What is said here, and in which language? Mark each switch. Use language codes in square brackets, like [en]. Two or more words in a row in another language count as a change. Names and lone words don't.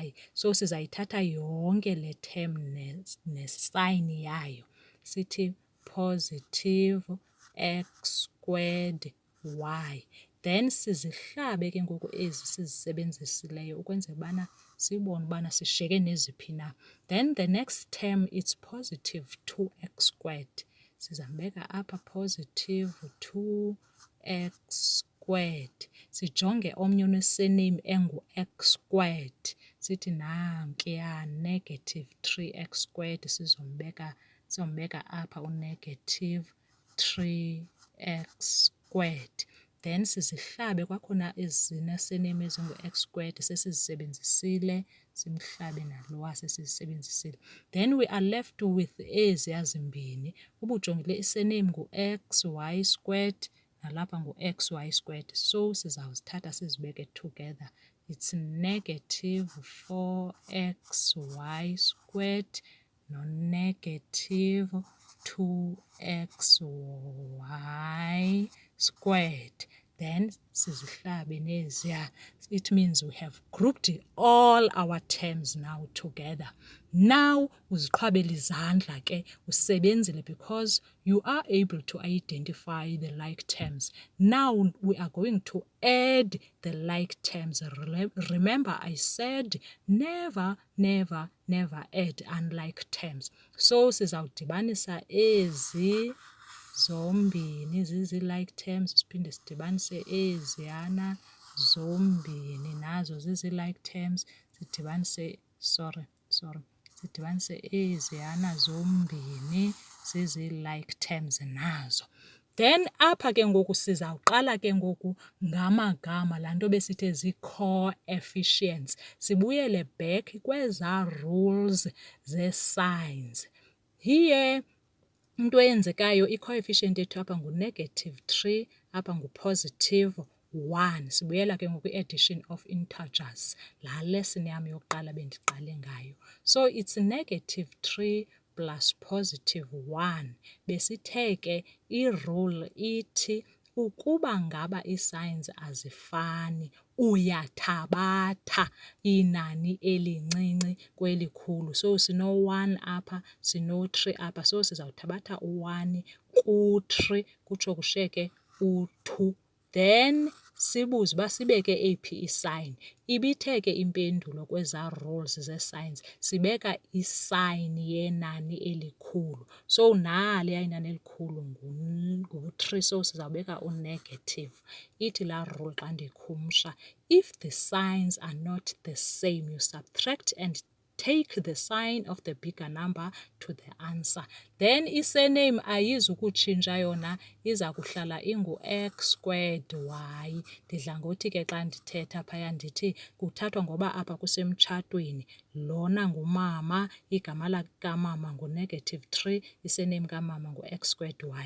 [xh] So sizayithatha yonke le term ne-sign yayo. [en] Sithi positive x squared y. [xh] Then sizihlabe ke ngoku ezi sizisebenzisileyo ukwenzela ubana sibone ubana sishiyeke neziphi na. [en] Then the next term it's positive 2x squared. [xh] Sizambeka apha [en] positive 2x squared. [xh] Sijonge omnye one-surname engu- [en] x squared. [xh] Sithi nankuya [en] negative 3x squared [xh] sizombeka apha [en] u-negative 3x squared. [xh] Then sizihlabe kwakhona ezine-surname ezingu- [en] x squared [xh] sesizisebenzisile, simhlabe nalowa sesizisebenzisile. [en] Then we are left with [xh] eziya zimbini. Uba ujongile i-surname ngu- [en] xy squared [xh] nalapha ngu- [en] xy squared. [xh] So sizawuzithatha sizibeke together. [en] It's negative 4xy squared no-negative 2xy squared. [xh] Then sizihlabe neziya. [en] It means we have grouped all our terms now together. Now [xh] uziqhwabela izandla ke usebenzile [en] because you are able to identify the like terms. Now we are going to add the like terms. Remember I said never add unlike terms. [xh] So sizawudibanisa ezi zombini zizi- [en] like terms, [xh] siphinde sidibanise eziyana zombini nazo zizi- [en] like terms, [xh] sidibanise eziyana zombini zizi- [en] like terms [xh] nazo. Then apha ke ngoku sizawuqala ke ngoku ngamagama, laa nto besithe zii-coefficients. Sibuyele back kwezaa rules zee-signs. Here into eyenzekayo i-coefficient yethu apha ngu- [en] negative 3, [xh] apha ngu- [en] positive 1. [xh] Sibuyela ke ngoku kwi- [en] addition of integers, [xh] laa lesson yam yokuqala bendiqale ngayo. [en] So it's negative 3 plus positive 1. [xh] Besithe ke i-rule ithi ukuba ngaba ii-signs azifani uyathabatha inani elincinci kwelikhulu. So sino-1 apha, sino-3 apha. So sizawuthabatha u-1 ku-3 kutsho kushiyeke u-2. Then sibuze uba sibeke eyiphi i-sign. Ibithe ke impendulo kwezaa rules zee-signs sibeka i-sign yenani elikhulu. So naliya inani elikhulu ngu-3, so sizawubeka u-negative. Ithi laa rule xa ndiyikhumsha, [en] if the signs are not the same, you subtract and take the sign of the bigger number to the answer. [xh] Then i-surname ayizukutshintsha yona, iza kuhlala ingu- [en] x squared y. [xh] Ndidla ngothi ke xa ndithetha phaya ndithi kuthathwa ngoba apha kusemtshatweni, lona ngumama, igama likamama ngu- [en] negative 3, [xh] i-surname kamama ngu- [en] x squared y.